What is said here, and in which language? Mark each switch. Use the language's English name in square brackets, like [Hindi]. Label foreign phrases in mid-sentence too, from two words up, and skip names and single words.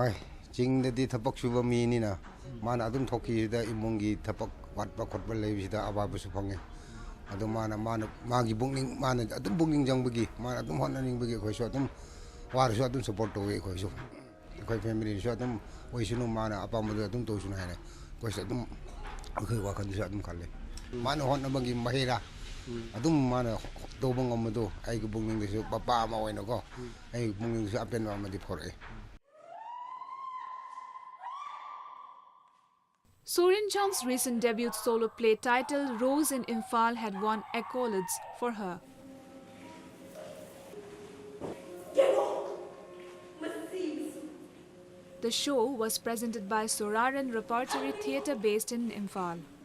[Manipuri] ꯍꯣꯏ ꯆꯤꯡꯗꯗꯤ ꯊꯕꯛ ꯁꯨꯕ ꯃꯤꯅꯤꯅ ꯃꯥꯅ ꯑꯗꯨꯝ ꯊꯣꯛꯈꯤꯁꯤꯗ ꯏꯃꯨꯡꯒꯤ ꯊꯕꯛ ꯋꯥꯠꯄ ꯈꯣꯠꯄ ꯂꯩꯕꯁꯤꯗ ꯑꯋꯥꯕꯁꯨ ꯐꯪꯉꯦ ꯑꯗꯣ ꯃꯥꯒꯤ ꯄꯨꯛꯅꯤꯡ ꯃꯥꯅ ꯑꯗꯨꯝ ꯄꯨꯛꯅꯤꯡ ꯆꯪꯕꯒꯤ ꯃꯥꯅ ꯑꯗꯨꯝ ꯍꯣꯠꯅꯅꯤꯡꯕꯒꯤ ꯑꯩꯈꯣꯏꯁꯨ ꯑꯗꯨꯝ ꯋꯥꯔꯁꯨ ꯑꯗꯨꯝ ꯁꯞꯄꯣꯔꯠ ꯇꯧꯋꯤ ꯑꯩꯈꯣꯏꯁꯨ ꯑꯩꯈꯣꯏ ꯐꯦꯃꯤꯂꯤꯁꯨ ꯑꯗꯨꯝ ꯑꯣꯏꯁꯅꯨ ꯃꯥꯅ ꯑꯄꯥꯝꯕꯗꯣ ꯑꯗꯨꯝ ꯇꯧꯁꯅꯨ ꯍꯥꯏꯅ ꯑꯩꯈꯣꯏꯁꯨ ꯑꯗꯨꯝ ꯑꯩꯈꯣꯏ ꯋꯥꯈꯜꯗꯁꯨ ꯑꯗꯨꯝ ꯈꯜꯂꯦ ꯃꯥꯅ ꯍꯣꯠꯅꯕꯒꯤ ꯃꯍꯩꯔꯥ ꯑꯗꯨꯝ ꯃꯥꯅ ꯇꯧꯕ ꯉꯝꯕꯗꯣ ꯑꯩꯒꯤ ꯄꯨꯛꯅꯤꯡꯗꯁꯨ ꯄꯄꯥ ꯑꯃ ꯑꯣꯏꯅꯀꯣ ꯑꯩꯒꯤ ꯄꯨꯛꯅꯤꯡꯗꯁꯨ ꯑꯄꯦꯟꯕ ꯑꯃꯗꯤ ꯐꯥꯎꯔꯛꯑꯦ. [English] Sorinjong's recent debut solo play titled Rose in Imphal had won accolades for her. The show was presented by Soraran Repertory Theatre based in Imphal.